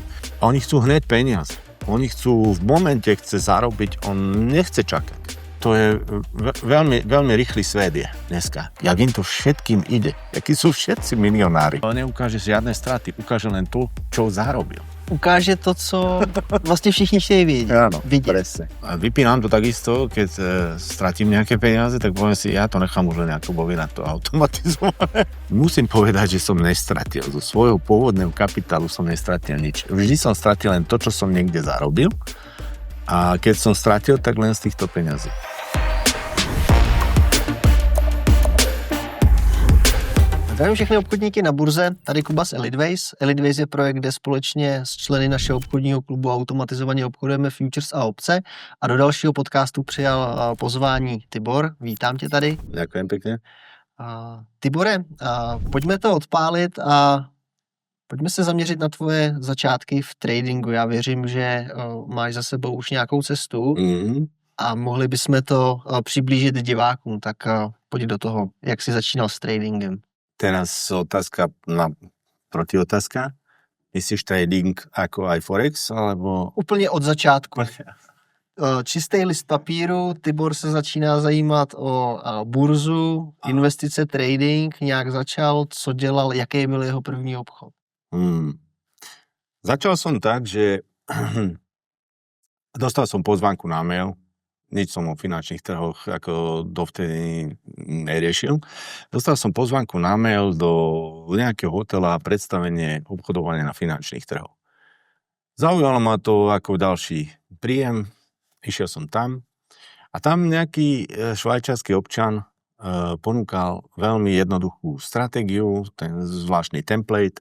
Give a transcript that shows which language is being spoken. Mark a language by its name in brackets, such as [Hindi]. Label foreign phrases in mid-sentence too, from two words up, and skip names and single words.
[Slovak] A oni chcú hneď peniaze. Oni chcú, v momente chce zarobiť, on nechce čakať. To je veľmi, veľmi rýchly svet je dneska. Jak im to všetkým ide. Jakí sú všetci milionári. Ale neukáže žiadne straty, ukáže len to, čo zarobil. Ukáže to, [Czech] co vlastně všichni chtějí vědět. [Slovak] Áno, presne. A vypínam to takisto, keď stratím nejaké peniaze, tak poviem si, ja to nechám už len ako boli na to automatizované. Musím povedať, že som nestratil. Zo svojho pôvodného kapitálu som nestratil nič. Vždy som stratil len to, čo som niekde zarobil. A keď som stratil, tak len z týchto peňazí. [Czech] Zdravím všechny obchodníky na burze, tady Kuba z Elitways. Elitways je projekt, kde společně s členy našeho obchodního klubu automatizovaně obchodujeme futures a opce. A do dalšího podcastu přijal pozvání Tibor. Vítám tě tady. [Slovak] Ďakujem pekne. [Czech] Tibore, pojďme to odpálit a pojďme se zaměřit na tvoje začátky v tradingu. Já věřím, že máš za sebou už nějakou cestu a mohli bychom to přiblížit divákům. Tak pojď do toho, jak jsi začínal s tradingem. [Slovak] Teraz otázka na protiotázka. Myslíš trading ako aj Forex, alebo... [Czech] Úplně od začátku. Čistý list papíru, Tibor se začíná zajímat o burzu, investice, trading, nějak začal, co dělal, jaký byl jeho první obchod? [Slovak] Začal som tak, že dostal som pozvánku na mail, nič som o finančných trhoch ako dovtedy neriešil. Dostal som pozvánku na mail do nejakého hotela predstavenie obchodovania na finančných trhoch. Zaujalo ma to ako ďalší príjem, išiel som tam a tam nejaký švajčiarsky občan ponúkal veľmi jednoduchú stratégiu, ten zvláštny template.